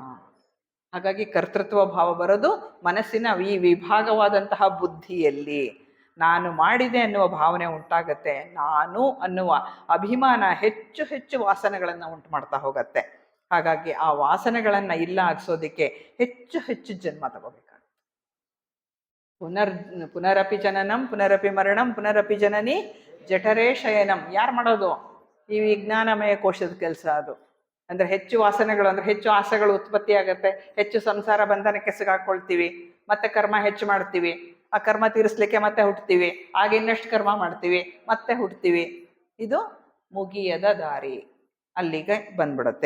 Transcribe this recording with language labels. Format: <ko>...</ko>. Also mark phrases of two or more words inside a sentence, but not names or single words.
<kn>ಹಾಗಾಗಿ ಕರ್ತೃತ್ವ ಭಾವ ಬರೋದು ಮನಸ್ಸಿನ ಈ ವಿಭಾಗವಾದಂತಹ ಬುದ್ಧಿಯಲ್ಲಿ. ನಾನು ಮಾಡಿದೆ ಅನ್ನುವ ಭಾವನೆ ಉಂಟಾಗತ್ತೆ. ನಾನು ಅನ್ನುವ ಅಭಿಮಾನ ಹೆಚ್ಚು ಹೆಚ್ಚು ವಾಸನೆಗಳನ್ನು ಉಂಟು ಮಾಡ್ತಾ ಹೋಗತ್ತೆ. ಹಾಗಾಗಿ ಆ ವಾಸನೆಗಳನ್ನು ಇಲ್ಲ ಆಗಿಸೋದಕ್ಕೆ ಹೆಚ್ಚು ಹೆಚ್ಚು ಜನ್ಮ ತಗೋಬೇಕಾಗುತ್ತೆ.</kn> <sa>ಪುನರಪಿ ಜನನಂ ಪುನರಪಿ ಮರಣಂ ಪುನರಪಿ ಜನನಿ ಜಠರೇ ಶಯನಂ.</sa> <kn>ಯಾರು ಮಾಡೋದು? ಈ ವಿಜ್ಞಾನಮಯ ಕೋಶದ ಕೆಲಸ ಅದು. ಅಂದರೆ ಹೆಚ್ಚು ವಾಸನೆಗಳು, ಅಂದರೆ ಹೆಚ್ಚು ಆಸೆಗಳು ಉತ್ಪತ್ತಿ ಆಗುತ್ತೆ, ಹೆಚ್ಚು ಸಂಸಾರ ಬಂಧನಕ್ಕೆ ಸಿಗಾಕೊಳ್ತೀವಿ, ಮತ್ತೆ ಕರ್ಮ ಹೆಚ್ಚು ಮಾಡ್ತೀವಿ, ಆ ಕರ್ಮ ತೀರಿಸ್ಲಿಕ್ಕೆ ಮತ್ತೆ ಹುಟ್ಟುತ್ತೀವಿ, ಆಗ ಇನ್ನಷ್ಟು ಕರ್ಮ ಮಾಡ್ತೀವಿ, ಮತ್ತೆ ಹುಟ್ಟುತ್ತೀವಿ. ಇದು ಮುಗಿಯದ ದಾರಿ, ಅಲ್ಲಿಗೆ ಬಂದ್ಬಿಡುತ್ತೆ.</kn>